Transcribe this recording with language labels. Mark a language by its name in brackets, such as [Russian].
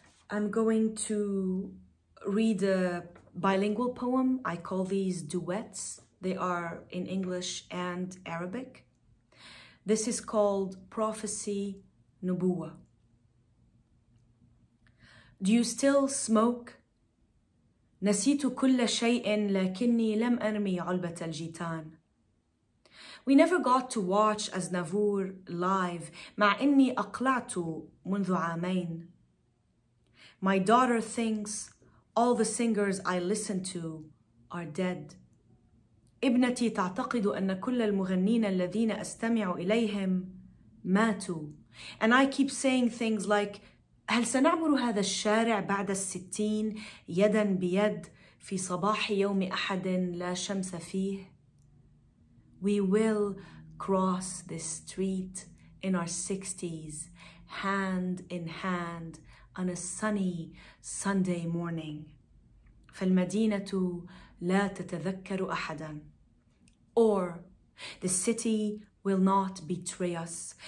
[English] I'm going to read a bilingual poem. I call these duets. They are in English and Arabic. This is called Prophecy Nubuwa. Do you still smoke? [Arabic] نسيت كل شيء لكني لم أرمي علبة الجيتان. [English] We never got to watch Aznavour live [Arabic] مع إني أقلعت منذ عامين. [English] My daughter thinks all the singers I listen to are dead. [Arabic] ابنتي تعتقد أن كل المغنين الذين أستمع إليهم ماتوا. [English] And I keep saying things like [Arabic] هل سنعبر هذا الشارع بعد 60 يدا بيد في صباح يوم أحد لا شمس فيه? [English] We will cross this street in our 60s, hand in hand, on a sunny Sunday morning. [Arabic] فالمدينة لا تتذكر أحدا. [English] Or the city will not betray us.